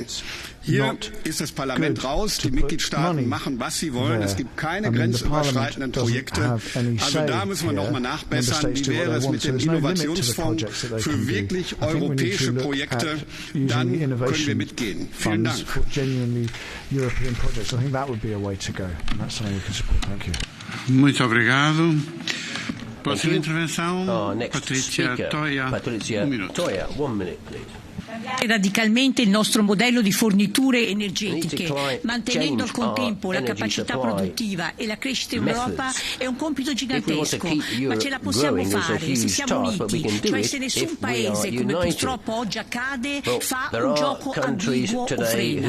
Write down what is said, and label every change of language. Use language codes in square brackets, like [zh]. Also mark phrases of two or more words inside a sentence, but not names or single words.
[de] Hier ist das Parlament raus, die Mitgliedstaaten machen, was sie wollen, es gibt keine grenzüberschreitenden Projekte, also da müssen wir nochmal nachbessern, wie wäre es mit dem Innovationsfonds für wirklich europäische Projekte, dann können wir mitgehen. Vielen Dank. [pt] Muito obrigado. Próxima intervenção, Patrizia Toia. [en] 1 minute, please. [it] Radicalmente il nostro modello di forniture energetiche, mantenendo al contempo la capacità produttiva e la crescita in Europa, è un compito gigantesco, ma ce la possiamo fare se siamo uniti, cioè se nessun paese, come purtroppo oggi accade, fa un gioco ambiguo o frena.